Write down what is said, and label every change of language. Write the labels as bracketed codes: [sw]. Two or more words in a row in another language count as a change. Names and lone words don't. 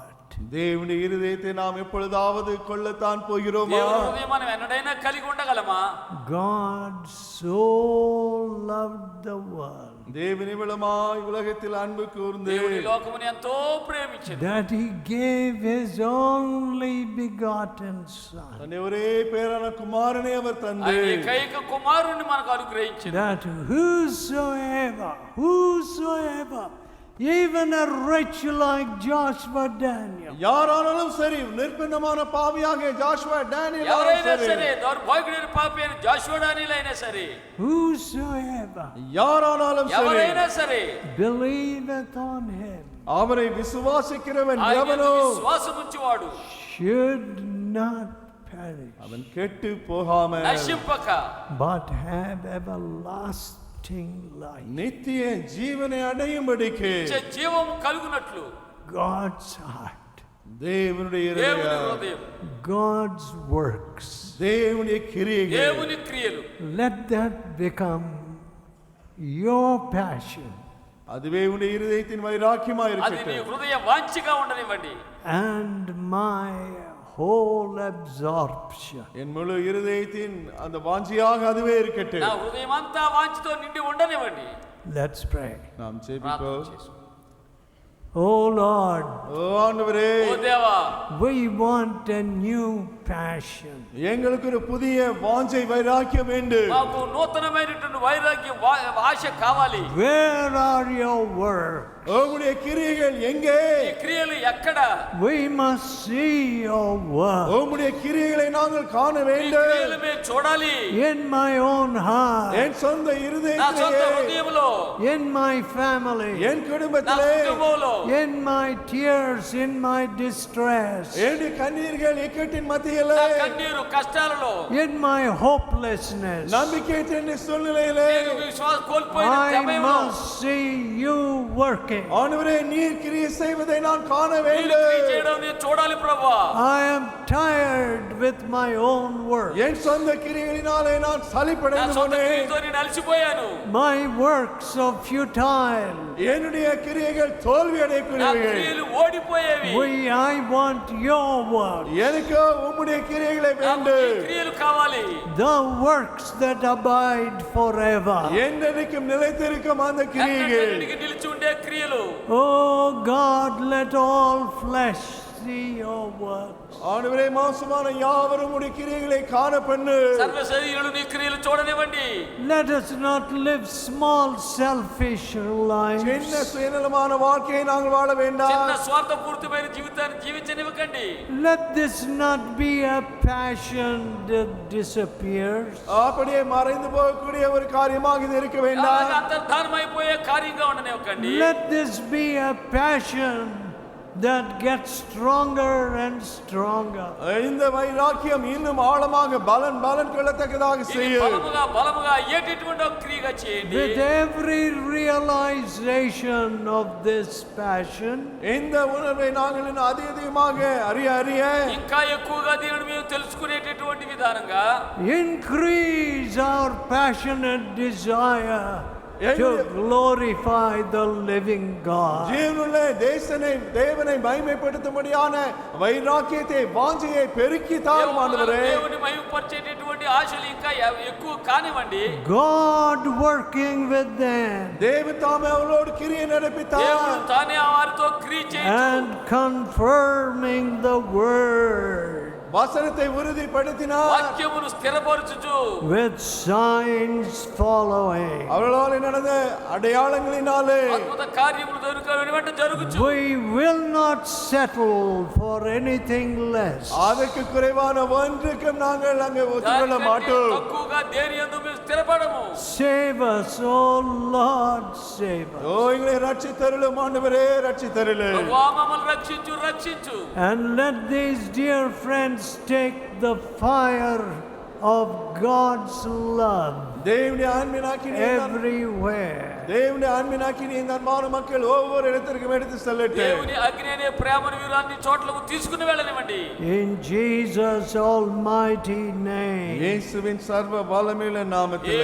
[ta] தேவனுடைய இருதயத்தை நாம் எப்பொழுதாவது கொள்ளத்தான் போகிறோமா? [te] దేవుని హృదయం మనం ఎన్నడైనా కలిగి ఉండగలమా? [en] God so loved the world [ta] தேவன் இவ்வளமாய் உலகத்தில் அன்பு கூர்ந்து [te] దేవుని లోకముని ఎంతో ప్రేమించాడు. [en] that he gave his only begotten son, [ta] தன்னுடைய ஒரே பேரான குமாரனை அவர் தந்து [te] ఆయన ఏకైక కుమారుణ్ణి మనకు అనుగ్రహించాడు. [en] that whosoever, even a wretch like Joshua Daniel, [ta] யாரானாலும் சரி நிர்பந்தமான பாவியாக ஜாஷுவா டேனியல் [te] ఎవరైనా సరే దౌర్భాగ్యుడైన పాపి అయిన జాషువా డానియేల్ అయినా సరే [en] whosoever [ta] யாரானாலும் சரி [te] ఎవరైనా సరే [en] believeth on him [ta] அவரை விசுவாசிக்கிறவன் [te] ఆయన [ta] எவனோ [te] విశ్వాసం ఉంచువాడు [en] should not perish [ta] அவன் கெட்டு போகாமல் [te] నశింపక [en] but have everlasting life. [ta] நித்திய ஜீவனை அடையும்படிக்கு [te] జీవం కలుగునట్లు [en] God's heart, [ta] தேவனுடைய [te] దేవుని [ta] இருதயம், [te] హృదయం, [en] God's works, [ta] தேவனுடைய கிரியைகள் [te] దేవుని క్రియలు [en] let that become your passion [ta] அதுவே உன்னுடைய இருதயத்தின் வைராக்கியமாக [te] అది నీ [ta] இருக்கட்டும். [te] హృదయ వాంఛగా ఉండనివ్వండి. [en] and my whole absorption. [ta] என் முழு இருதயத்தின் அந்த வாஞ்சியாக அதுவே இருக்கட்டும். [te] నా హృదయం అంతా వాంఛతో నిండి ఉండనివ్వండి. [en] Let's pray. [ta] நாம் [te] ప్రార్థన [ta] ஜெபிப்போம். [te] చేసుకుందాం. [en] Oh Lord, [ta] ஓ ஆண்டவரே, [te] ఓ దేవా, [en] we want a new passion. [ta] எங்களுக்கு ஒரு புதிய வாஞ்சை வைராக்கியம் வேண்டும். [te] మాకు నూతనమైనటువంటి వైరాగ్యం ఆశ కావాలి. [en] Where are your works? [ta] உம்முடைய கிரியைகள் எங்கே? [te] ఈ క్రియలు ఎక్కడ? [en] We must see your work [ta] உம்முடைய கிரியைகளை நாங்கள் காண [te] ఈ [ta] வேண்டும். [te] క్రియలు మేము చూడాలి. [en] in my own heart, [ta] என் சொந்த [te] నా సొంత [ta] இருதயத்திலே, [te] హృదయంలో, [en] in my family, [ta] என் [te] నా [ta] குடும்பத்திலே, [te] కుటుంబంలో, [en] in my tears, in my distress, [ta] என்னுடைய கண்ணீர்கள் இக்கட்டின் மத்தியிலே, [te] నా కన్నీరు కష్టాలలో, [en] in my hopelessness. [ta] நம்பிக்கையற்ற சூழ்நிலையிலே, [te] నేను విశ్వాసం కోల్పోయిన [en] I [te] సమయంలో [en] must see you working. [ta] ஆண்டவரே நீர் கிரியை செய்வதை நான் காண [te] మీరు [ta] வேண்டும். [te] క్రియ చేయడం నేను చూడాలి ప్రభువా. [en] I am tired with my own work. [ta] என் சொந்த கிரியைகளினாலே நான் [te] నా [ta] சலிப்படைந்து [te] సొంత [ta] போனேன். [te] క్రియతో నేను అలసిపోయాను. [en] My works are futile. [ta] என்னுடைய கிரியைகள் தோல்வி [te] నా [ta] அடையக்கூடியவைகள். [te] క్రియలు ఓడిపోయేవి. [en] I want your work. [ta] எனக்கு உம்முடைய கிரியைகளை [te] నాకు ఈ [ta] வேண்டும். [te] క్రియలు కావాలి. [en] The works that abide forever. [ta] என்றைக்கும் நிலைத்திருக்கும் அந்த கிரியைகள். [te] ఎన్నటికీ నిలిచి ఉండే క్రియలు. [en] Oh God, let all flesh see your works. [ta] ஆண்டவரே மாம்சமான யாவரும் உம்முடைய கிரியைகளை காண பண்ணு. [te] సర్వ శరీరులు నీ క్రియలు చూడనివ్వండి. [en] Let us not live small, selfish [ta] சின்ன [en] lives. [ta] சுயநலமான வாழ்க்கையை நாங்கள் வாழ [te] చిన్న [ta] வேண்டாம். [te] స్వార్థపూరితమైన జీవితాన్ని జీవించనివ్వకండి. [en] Let this not be a passion that disappears. [ta] அப்படியே மறைந்து போகக்கூடிய ஒரு காரியமாக இது இருக்க [te] అలాగే [ta] வேண்டாம். [te] అంతర్ధానమైపోయే కార్యంగా ఉండనివ్వకండి. [en] Let this be a passion that gets stronger and stronger. [ta] இந்த வைராக்கியம் இன்னும் ஆழமாக பலன் கொள்ளத்தக்கதாக [te] ఇది [ta] செய்யும். [te] బలముగా అయ్యేటటువంటి ఒక క్రియగా చేయండి. [en] With every realization of this passion, [ta] இந்த உணர்வை நாங்கள் இன்னும் அதிகமாக அறிய [te] ఇంకా ఎక్కువగా దీనిని మేము తెలుసుకునేటటువంటి విధానంగా [en] increase our passionate desire to Amen. glorify the living God. [ta] ஜீவனுள்ள தேவனை மகிமைப்படுத்தும்படியான வைராக்கியத்தை வாஞ்சையை பெருக்கி தாரும் ஆண்டவரே. [te] దేవుని మహిమపరిచేటటువంటి ఆశలు ఇంకా ఎక్కువ కానివ్వండి. [en] God working with them [ta] தேவன் தாமே அவளோடு கிரியை [te] దేవుడు [ta] நடப்பித்தார். [te] తానే వారితో క్రియ చేయించు. [en] and confirming the word [ta] வசனத்தை உறுதிப்படுத்தினார். [te] వాక్యమును స్థిరపరచుచు [en] with signs following. [ta] அவர்களால் நடந்த அடையாளங்களினாலே [te] అద్భుత కార్యములు వెంట జరుగుచు. [en] We will not settle for anything less. [ta] அதற்கு குறைவான ஒன்றுக்கும் நாங்கள் அங்கே ஒத்துக்கொள்ள [te] దానికంటే [ta] மாட்டோம். [te] తక్కువగా దేని యందు మేము స్థిరపడము. [en] Save us, oh Lord, save us. [ta] ஓ எங்களை ரட்சித்தருளும் ஆண்டவரே, ரட்சித்தருளும். [te] ప్రభువా మమ్మల్ని రక్షించు. [en] And let these dear friends take the fire of God's love [ta] தேவனுடைய அன்பினாக்கினி [en] everywhere. [ta] தேவனுடைய அன்பினாக்கினி இந்த அன்பான மக்கள் ஒவ்வொரு இடத்திற்கும் எடுத்து செல்லட்டும். [te] దేవుని అగ్ని అనే ప్రేమను వీరు అన్ని చోట్లకు తీసుకుని వెళ్ళనివ్వండి. [en] In Jesus' almighty name. [ta] இயேசுவின் சர்வ வல்லமையுள்ள நாமத்திலே.